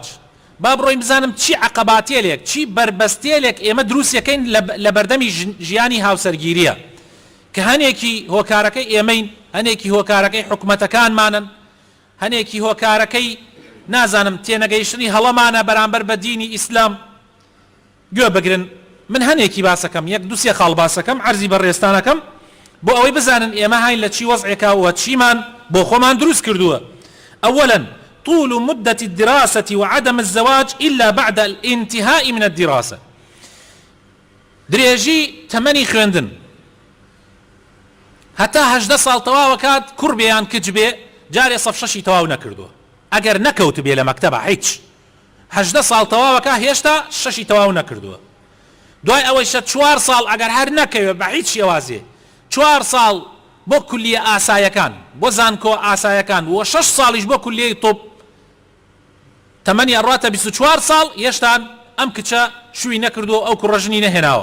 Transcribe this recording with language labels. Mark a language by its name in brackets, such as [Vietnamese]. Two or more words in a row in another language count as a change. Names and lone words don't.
[Central Kurdish] با بڕۆین بزانم چی عەقەباتێلێک چی بربەستێلێک ئێمە دروستەکەین لە بەردەمی ژیانی هاوسەرگیریە کە هەنێکی هۆکارەکەی ئێمەین، هەنێکی هۆکارەکەی حکومەتەکانمانن، هەنێکی هۆکارەکەی نازانم تێنەگەیشتنی هەڵەمانە بەرامبەر بە دینی ئیسلام. گوێ بگرن، من هەنێکی باسەکەم، یەک دووسێ خاڵ باسەکەم عەرزی بەڕێستانەکەم بۆ ئەوەی بزانن ئێمە هاین لە چی وەزعێکاوە چیمان بۆ خۆمان دروست کردووە. [Arabic] أولا طول مدة الدراسة وعدم الزواج إلا بعد الانتهاء من الدراسة. [Central Kurdish] درێژی تەمەنی خوێندن هەتا 18 ساڵ تەواو کات کوڕ بێ یان کچ بێ جارێ سەف شەشی تەواو نەکردووە، ئەگەر نەکەوت بێ لە مەکتەبە هیچ 18 ساڵ تەواو کات هێشتا شەشی تەواو نەکردووە. دوای ئەوەی 4 ساڵ ئەگەر هەر نەکەوێت بە هیچ شێوازێ 4 ساڵ بۆ کولیە ئاسایەکان بۆ زانکۆ ئاسایەکان و 6 ساڵیش بۆ کولیەی تۆپ تەمەنی ئەڕاتە 24 ساڵ هێشتا ئەم کچە شووی نەکردووە ئەو کوڕەژنی نەهێناوە.